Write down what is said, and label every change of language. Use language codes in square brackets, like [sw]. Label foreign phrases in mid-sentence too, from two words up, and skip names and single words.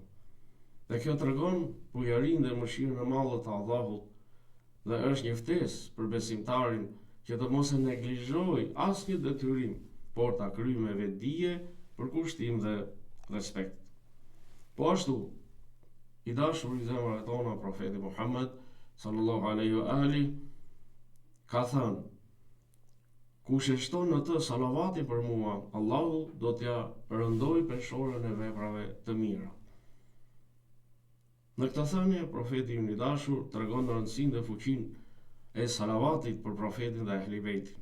[sq] Dhe kjo tregon bujarinë dhe mëshirën e madhe të Allahut dhe është një ftesë për besimtarin që të mos e neglizhojë asnjë detyrim, por ta kryejë me vetdije, përkushtim dhe respekt. Po ashtu, i dashur i zemrave tona profeti Muhammed [ar] صلى الله عليه وآله [sq] ka thënë: kush e shton në të salavatin për mua, Allahu do t'ja rëndoj peshorën e veprave të mira. Në këtë thënie, profeti i dashur tregon rëndësinë dhe fuqinë e salavatit për profetin dhe ehli bejtin.